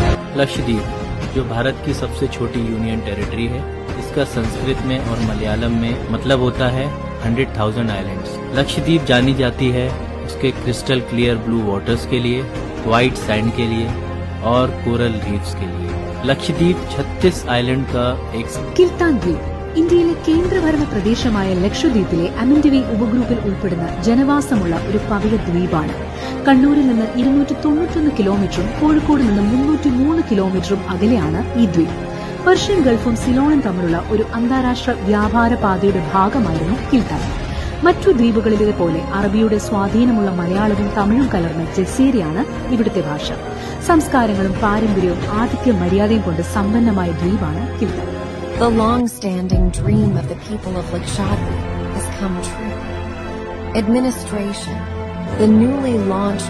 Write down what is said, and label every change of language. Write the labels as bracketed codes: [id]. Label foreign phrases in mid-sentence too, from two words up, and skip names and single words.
[hi] लक्षद्वीप, जो भारत की सबसे छोटी [en] union territory [hi] है, इसका संस्कृत में और मलयालम में मतलब होता है 100,000 आइलैंड्स। लक्षद्वीप जानी जाती है उसके [en] crystal clear blue waters [hi] के लिए, [en] white sand [hi] के लिए और [en] coral reefs [hi] के लिए। लक्षദ്वीप 36 आइलैंड का एक [ml] കിൽത്താൻ ദ്വീപ് ഇന്ത്യയിലെ കേന്ദ്രഭരണ പ്രദേശമായ ലക്ഷദ്വീപിലെ അമിൻഡവി ഉപഗ്രൂപ്പിൽ ഉൾപ്പെടുന്ന ജനവാസമുള്ള ഒരു പവിഴ ദ്വീപാണ്. കണ്ണൂരിൽ നിന്ന് 291 കിലോമീറ്ററും കോഴിക്കോട് നിന്ന് 303 കിലോമീറ്ററും അകലെയാണ് ഈ ദ്വീപ്. പെർഷ്യൻ ഗൾഫും സിലോണും തമ്മിലുള്ള ഒരു അന്താരാഷ്ട്ര വ്യാപാര പാതയുടെ ഭാഗമായിരുന്നു കിൽത്താൻ. മറ്റു ദ്വീപുകളിലെ പോലെ അറബിയുടെ സ്വാധീനമുള്ള മലയാളവും തമിഴും കലർന്ന ജസീരയാണ് ഇവിടുത്തെ ഭാഷ. സംസ്കാരങ്ങളും പാരമ്പര്യവും ആതിഥ്യ മര്യാദയും കൊണ്ട് സമ്പന്നമായ ദ്വീപാണ് കിൽത്താൻ. [en] The long-standing dream of the people of Lakshadweep has come true. Administration, the newly launched